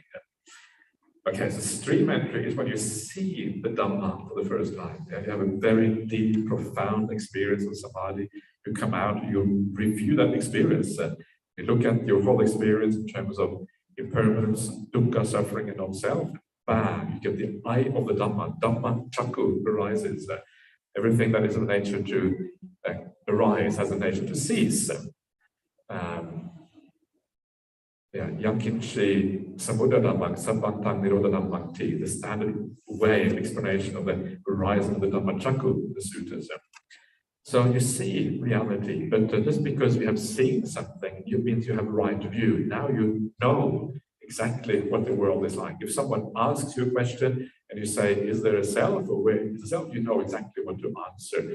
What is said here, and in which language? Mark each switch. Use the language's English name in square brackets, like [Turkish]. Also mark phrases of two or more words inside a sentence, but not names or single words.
[English] Okay, so stream entry is when you see the Dhamma for the first time. Yeah, you have a very deep, profound experience of samadhi. You come out, you review that experience. You look at your whole experience in terms of impermanence, dukkha, suffering, and non-self. Bam, you get the eye of the Dhamma. [Pali] Dhamma chakku arises. [English] Everything that is of nature to arise has a nature to cease. [Pali] Yankinchi samudra dhammang sabbantang nirodha dhammang, [English] the standard way of explanation of the horizon of the [Pali] Dhamma chakku, [English] the suttas. So you see reality, but just because you have seen something, it means you have a right view. Now you know exactly what the world is like. If someone asks you a question and you say, is there a self, or where is the self, you know exactly what to answer.